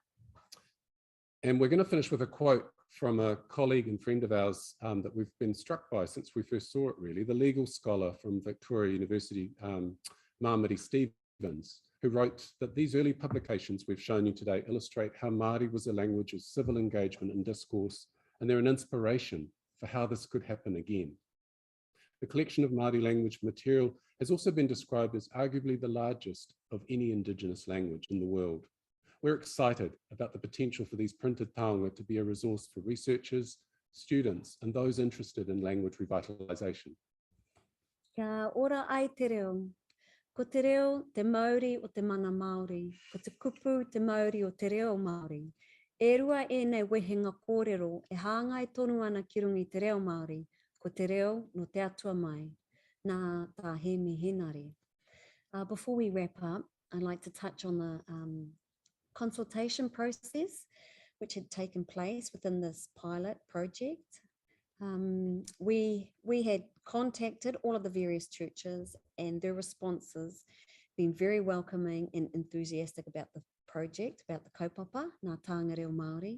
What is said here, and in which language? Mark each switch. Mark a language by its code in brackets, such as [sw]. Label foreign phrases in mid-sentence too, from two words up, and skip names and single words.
[en] And we're going to finish with a quote from a colleague and friend of ours that we've been struck by since we first saw it, really, the legal scholar from Victoria University, Māmiri Stevens, who wrote that these early publications we've shown you today illustrate how Māori was a language of civil engagement and discourse, and they're an inspiration for how this could happen again. The collection of Māori language material has also been described as arguably the largest of any Indigenous language in the world. We're excited about the potential for these printed taonga to be a resource for researchers, students, and those interested in language revitalisation. [mi] Kia ora ai te reo. Ko te reo te Māori o te mana Māori, ko te kupu te Māori o te reo Māori. E rua e nei wehenga kōrero e hāngai tonu ana ki rungi te reo Māori, ko te reo no te atua mai. Nā tā he mihinari. [en] Before we wrap up, I'd like to touch on the consultation process which had taken place within this pilot project. We had contacted all of the various churches, and their responses been very welcoming and enthusiastic about the project about the kaupapa, Ngā Tānga Reo Māori.